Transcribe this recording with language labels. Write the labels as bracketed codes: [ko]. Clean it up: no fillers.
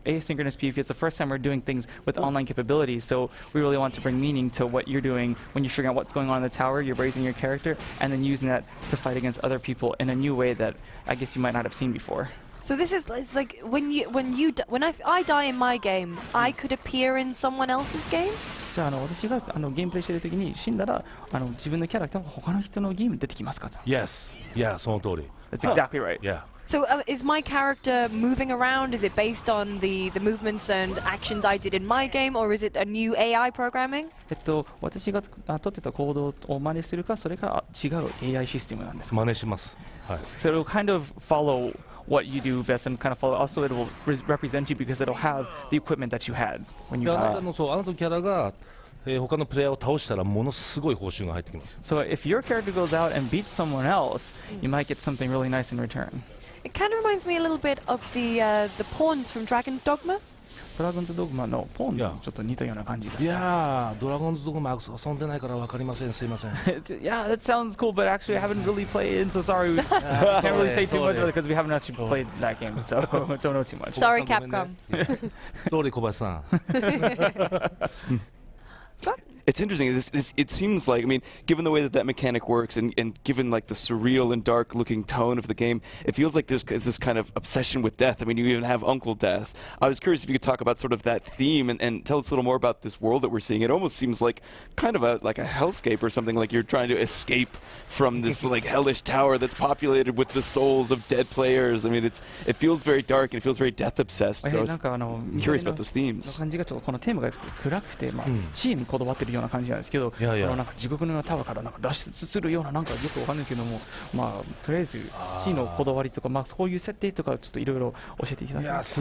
[en] Asynchronous PvP is the first time we're doing things with online capabilities, so we really want to bring meaning to what you're doing when you figure out what's going on in the tower. You're raising your character and then using that to fight against other people in a new way that I guess you might not have seen before. So this is it's like when I die in my game, I could appear in someone else's game? [ja] じゃあ私がゲームプレイしている時に死んだら自分のキャラクターが他の人のゲームに出てきますかと。 Yes, yeah, その通り。 [en] That's exactly right. Yeah. So is my character moving around? Is it based on the movements and actions I did in my game, or is it a new AI programming? [ja] 私が取ってた行動を真似するか、それか違う AI システムなんですか。真似します。はい。 [en] So it'll kind of follow what you do best and kind of follow. Also, it will represent you because it'll have the equipment that you had when you. [ja] あなたのキャラが他のプレイヤーを倒したらものすごい報酬が入ってきます。 [en] So if your character goes out and beats someone else, you might get something really nice in return. It kind of reminds me a little bit of the pawns from Dragon's Dogma. [ja] ドラゴンズドグマのポーンとちょっと似たような感じが。いやー、ドラゴンズドグマ遊んでないからわかりません。すいません。 [en] Yeah, that sounds cool, but actually I haven't really played it, so sorry. We can't really say too much because we haven't actually played that game, so don't know too much. Sorry, Capcom. Sorry, 小林さん。 It's interesting. It seems like, I mean, given the way that mechanic works, and given like the surreal and dark-looking tone of the game, it feels like there's this kind of obsession with death. I mean, you even have Uncle Death. I was curious if you could talk about sort of that theme and tell us a little more about this world that we're seeing. It almost seems like kind of a hellscape or something, like you're trying to escape from this like hellish tower that's populated with the souls of dead players. I mean, it feels very dark and it feels very death-obsessed. So I was curious about those themes. [ja] 感じがちょっとこのテーマが暗くて、死にこだわってるような感じなんですけど、なんか地獄のようなタワーからなんか脱出するような、なんかよくわかんないですけども、とりあえず死のこだわりとか、そういう設定とかちょっといろいろ教えていただきます。